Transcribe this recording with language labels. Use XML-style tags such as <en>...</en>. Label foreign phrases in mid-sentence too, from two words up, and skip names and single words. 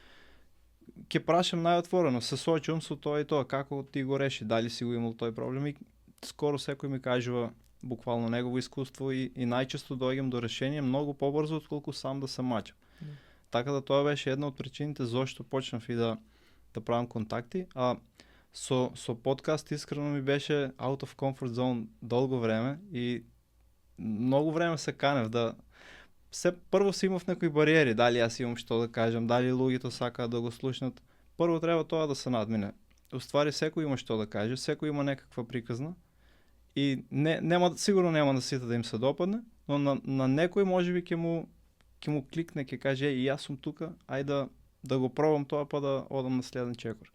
<mk>ќе прашам најотворено, се соочувам со тоа и тоа, како ти го реши, дали си го имал тој проблем, и скоро секој ми кажува буквално негово искуство и најчесто доаѓам до решение многу побрзо отколку сам да се мачам. Така да тоа беше една од причините зошто почнав и да правам контакти, а со подкаст искрено ми беше</mk> <en>out of comfort zone</en> <mk>долго време и многу време се канев да прво си имав некои бариери, дали јас имам што да кажам, дали луѓето сакаат да го слушнат. Прво треба тоа да се надмине. Уствари секој има што да каже, секој има некаква приказна и сигурно нема да сите да им се допадне, но на некој можеби ќе му кликне, ќе каже и јас сум тука, ајде да го пробам тоа па да одам на следен чекор.</mk>